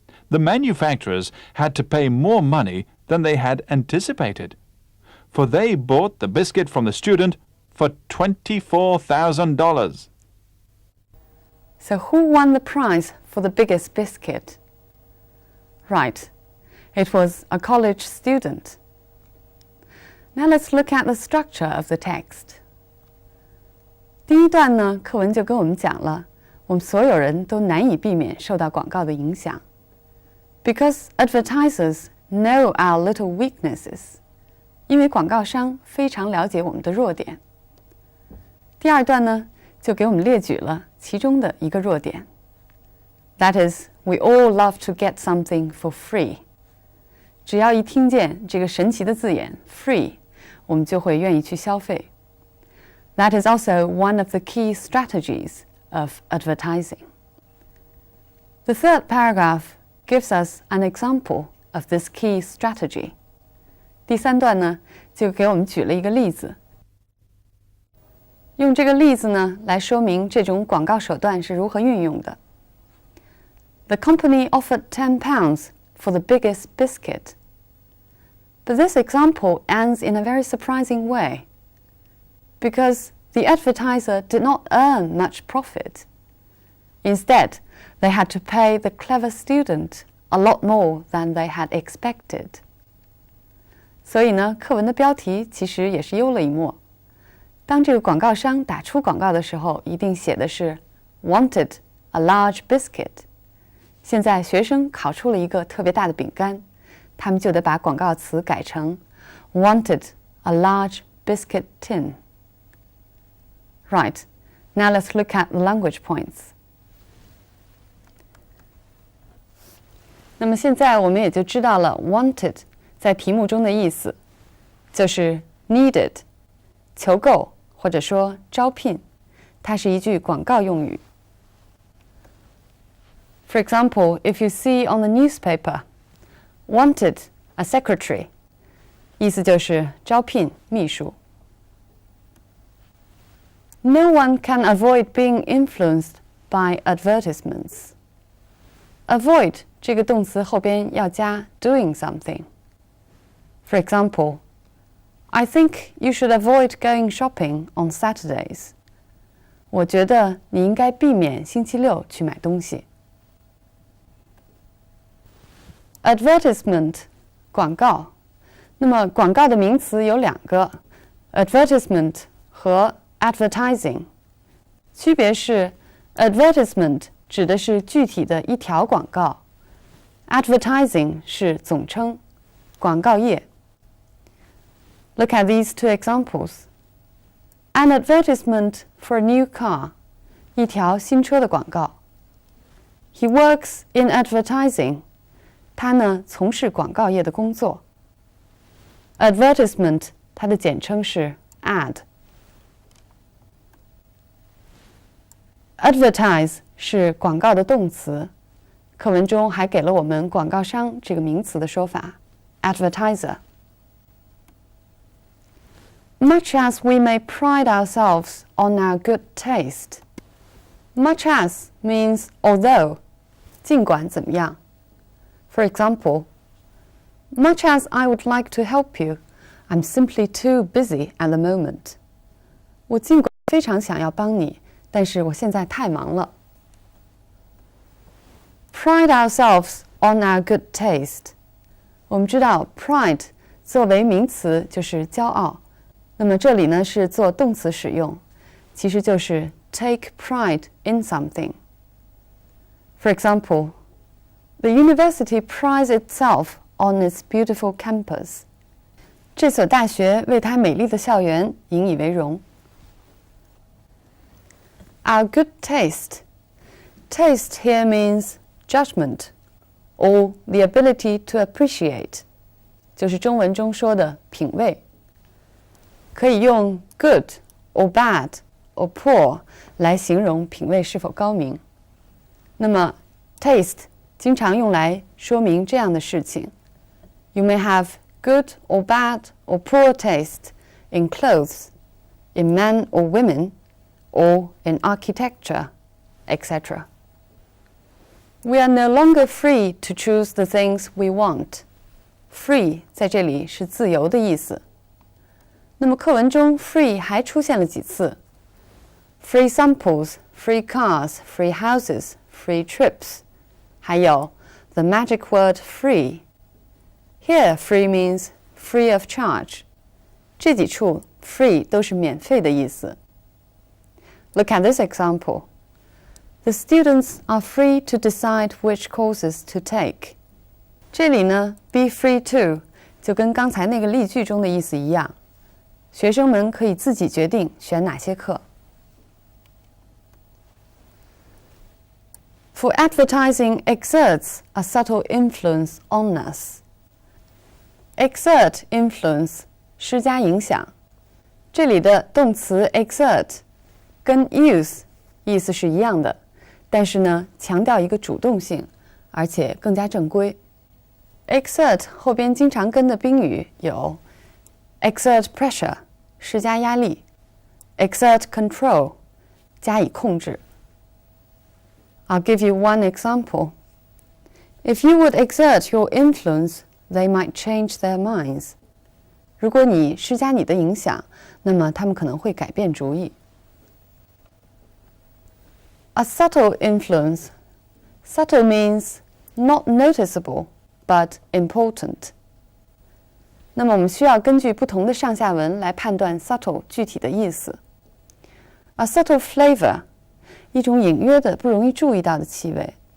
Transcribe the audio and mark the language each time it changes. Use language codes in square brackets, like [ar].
[en] The manufacturers had to pay more money than they had anticipated, for they bought the biscuit from the student for $24,000. So who won the prize for the biggest biscuit? Right, it was a college student. Now let's look at the structure of the text. [zh] 第一段呢，课文就跟我们讲了，我们所有人都难以避免受到广告的影响。 [en] Because advertisers know our little weaknesses. [zh] 因为广告商非常了解我们的弱点。第二段呢，就给我们列举了其中的一个弱点。 [en] That is, we all love to get something for free. [zh] 只要一听见这个神奇的字眼 free, 我们就会愿意去消费。 [en] That is also one of the key strategies of advertising. The third paragraph gives us an example of this key strategy. [zh] 第三段呢，就给我们举了一个例子。用这个例子呢，来说明这种广告手段是如何运用的。 [en] The company offered £10 for the biggest biscuit. But this example ends in a very surprising way, because the advertiser did not earn much profit. Instead, they had to pay the clever student a lot more than they had expected. [zh] 所以呢，课文的标题其实也是幽了一默。当这个广告商打出广告的时候，一定写的是 [en] wanted a large biscuit. [zh] 现在学生考出了一个特别大的饼干，他们就得把广告词改成 [en] wanted a large biscuit tin. Right, now let's look at the language points. [zh] 那么现在我们也就知道了 wanted 在题目中的意思，就是 needed 求购或者说招聘，它是一句广告用语。 [en] For example, if you see on the newspaper, wanted a secretary, [zh] 意思就是招聘秘书。 [en] No one can avoid being influenced by advertisements. [zh] Avoid 这个动词后边要加 [en] doing something. For example, I think you should avoid going shopping on Saturdays. [zh] 我觉得你应该避免星期六去买东西。 Advertisement 广告，那么广告的名词有两个 ，advertisement 和 advertising， 区别是 advertisement 指的是具体的一条广告 ，advertising 是总称，广告页。 [en] Look at these two examples. An advertisement for a new car, [zh] 一条新车的广告。 [en] He works in advertising. [zh] 他呢从事广告业的工作。Advertisement 它的简称是 ad。 Advertise 是广告的动词，课文中还给了我们广告商这个名词的说法 advertiser。 [en] Much as we may pride ourselves on our good taste, much as means although, [zh] 尽管怎么样。 [en] For example, much as I would like to help you, I'm simply too busy at the moment. [zh] 我尽管非常想要帮你，但是我现在太忙了。 [en] Pride ourselves on our good taste. [zh] 我们知道 pride 作为名词就是骄傲，那么这里呢是做动词使用，其实就是 [en] take pride in something. For example, the university prides itself on its beautiful campus. [zh] 这所大学为它美丽的校园引以为荣。 [en] Our good taste. Taste here means judgment or the ability to appreciate. [zh] 就是中文中说的品味。可以用 [en] good or bad or poor [zh] 来形容品味是否高明。那么 taste 经常用来说明这样的事情。 [en] You may have good or bad or poor taste in clothes, in men or women, or in architecture, etc. We are no longer free to choose the things we want. [zh] Free 在这里是自由的意思。那么课文中 free 还出现了几次 [en] ？Free samples, free cars, free houses, free trips. [zh] 还有 [en] the magic word free. Here, free means free of charge. [zh] 这几处 free 都是免费的意思。 [en] Look at this example. The students are free to decide which courses to take. [zh] 这里呢 [en] be free to [zh] 就跟刚才那个例句中的意思一样，学生们可以自己决定选哪些课。 [en] For advertising exerts a subtle influence on us. Exert influence [zh] 施加影响，这里的动词 exert 跟 use 意思是一样的，但是呢强调一个主动性，而且更加正规。 Exert 后边经常跟的宾语有 [en] exert pressure [zh] 施加压力 [en] exert control [zh] 加以控制。 [en] I'll give you one example. If you would exert your influence, they might change their minds. [zh] 如果你施加你的影响，那么他们可能会改变主意。 [en] A subtle influence. Subtle means not noticeable, but important. [zh] 那么我们需要根据不同的上下文来判断 subtle 具体的意思。 [en] A subtle flavor. [zh] 一种隐约的、不容易注意到的气味。